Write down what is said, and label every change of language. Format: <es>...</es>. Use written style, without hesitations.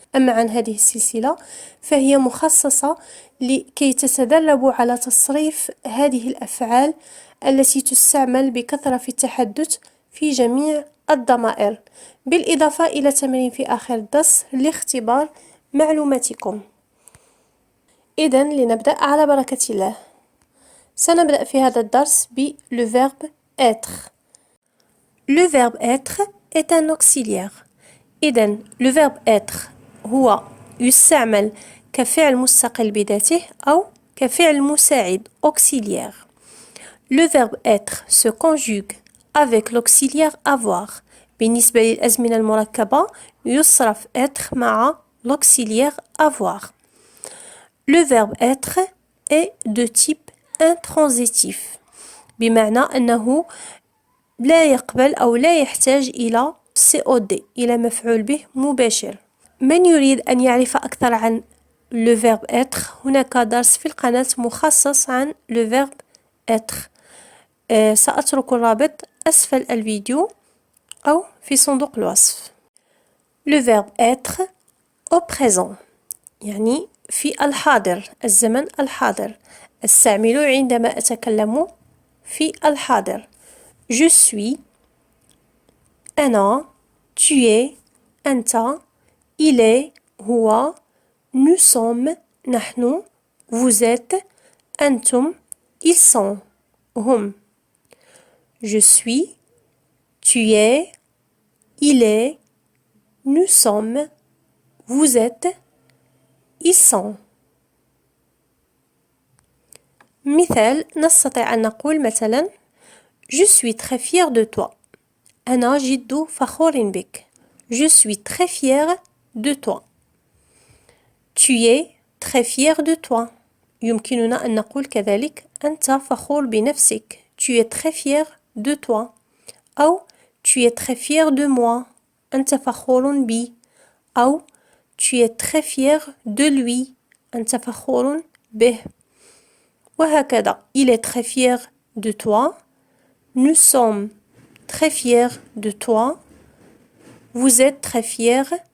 <ar>أما عن هذه السلسلة فهي مخصصة لكي تتدربوا على تصريف هذه الأفعال التي تستعمل بكثرة في التحدث في جميع الضمائر، بالإضافة إلى تمرين في آخر الدرس لاختبار معلوماتكم. إذن لنبدأ على بركة الله. سنبدأ في هذا الدرس ب le verbe être.</ar> <fr>Le verbe être est un auxiliaire.</fr> <ar>إذن le verbe être هو يستعمل كفعل مستقل بذاته أو كفعل مساعد auxiliaire.</ar> <fr>Le verbe être se conjugue avec l'auxiliaire avoir.</fr> <ar>بالنسبة للأزمنة المركبة يصرف être مع l'auxiliaire avoir.</ar> <fr>Le verbe être est de type intransitif،</fr> <ar>بمعنى أنه لا يقبل أو لا يحتاج إلى COD، إلى مفعول به مباشر. من يريد أن يعرف أكثر عن le verbe être، هناك درس في القناة مخصص عن le verbe être. سأترك الرابط أسفل الفيديو أو في صندوق الوصف.</ar> <fr>Le verbe être au présent،</fr> <ar>يعني في الحاضر، الزمن الحاضر. استعمله عندما أتكلم في الحاضر.</ar> <fr>Je suis، أنا، tu es، أنت، il est، هو، nous sommes، نحن، vous êtes، أنتم، ils sont، هم. Je suis، tu es، il est، nous sommes، vous êtes، ils sont.</fr> <ar>مثال، نستطيع أن نقول مثلا</ar> <fr>Je suis très fière de toi.</fr> <ar>أنا جد فخور بك.</ar> <fr>Je suis très fière de toi. Tu es très fier de toi.</fr> <ar>يمكننا أن نقول كذلك أنت فخور بنفسك.</ar> <fr>Tu es très fier de toi. أو tu es très fier de moi.</fr> <ar>أنت فخور بي.</ar> <fr>أو tu es très fier de lui.</fr> <ar>أنت فخور به. وهكذا.</ar> <fr>Il est très fier de toi. Nous sommes très fiers de toi. Vous êtes très fiers.</fr>